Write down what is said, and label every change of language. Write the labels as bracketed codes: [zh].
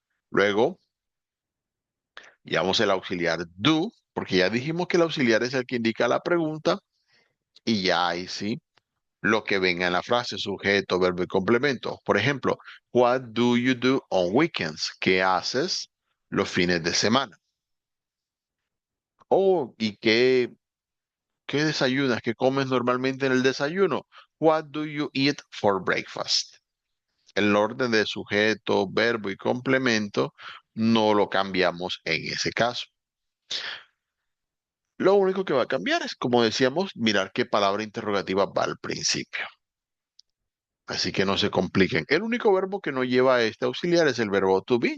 [es] Luego llevamos el auxiliar do, porque ya dijimos que el auxiliar es el que indica la pregunta y ya ahí sí lo que venga en la frase, sujeto, verbo y complemento. Por ejemplo, [en] what do you do on weekends? [es] ¿Qué haces los fines de semana? Oh, ¿y qué desayunas? ¿Qué comes normalmente en el desayuno? [en] What do you eat for breakfast? [es] El orden de sujeto, verbo y complemento no lo cambiamos en ese caso. Lo único que va a cambiar es, como decíamos, mirar qué palabra interrogativa va al principio. Así que no se compliquen. El único verbo que no lleva este auxiliar es el verbo to be.